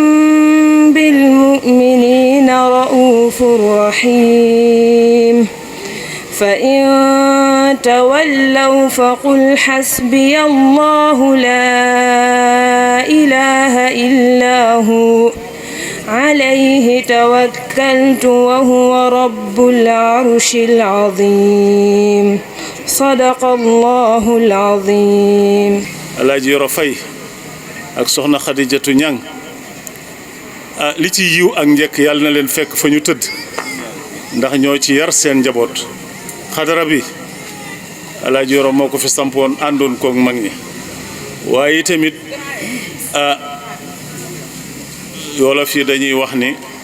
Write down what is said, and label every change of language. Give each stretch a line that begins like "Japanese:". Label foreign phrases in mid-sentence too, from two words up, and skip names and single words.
Arabic: بالمؤمنين رؤوف رحيم فإن تولوا فقل حسبي الله لا إله إلا هو عليه توكلت وهو رب العرش العظيم صدق الله العظيم.
Wolof: Alaaji Yoro Faye ak soxna Xadijatu Ñang li ci yiw ak njëkk yàlla na leen fekk fa ñu tëdd ndax ñoo ci yar seen njaboot xadara bi Alaaji Yoro moo ko fi sampoon àndoon koog mag ñi waaye tamit Wolof yi dañuy wax ni